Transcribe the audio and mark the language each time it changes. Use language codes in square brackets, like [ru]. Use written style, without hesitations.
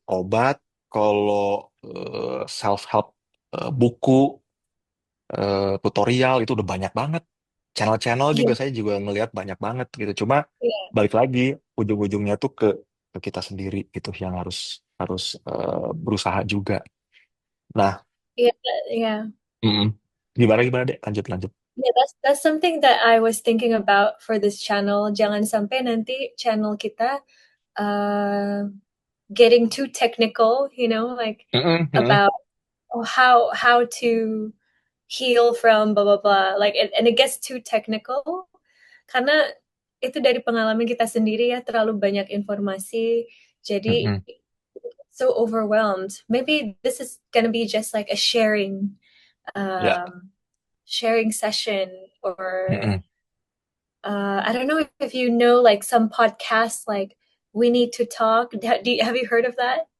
[id] obat, kalau self help buku tutorial itu udah banyak banget. Channel-channel juga Iya, saya juga ngelihat banyak banget gitu. Cuma iya, balik lagi ujung-ujungnya tuh ke kita sendiri gitu yang harus harus berusaha juga. Nah, iya, iya. mm-mm. Gimana gimana deh? Lanjut lanjut. [en] Yeah, that's something that I was thinking about for this channel. [id] Jangan sampai nanti channel kita uh, [en] getting too technical, like Mm-mm, mm-mm, about how to heal from blah blah blah. Like and it gets too technical [id] karena itu dari pengalaman kita sendiri ya terlalu banyak informasi. Jadi mm-mm. [en] so overwhelmed. Maybe this is gonna be just like a [id] Ya, [en] sharing session or mm-mm. I don't know if you know like some podcasts like We Need to Talk. Have you heard of that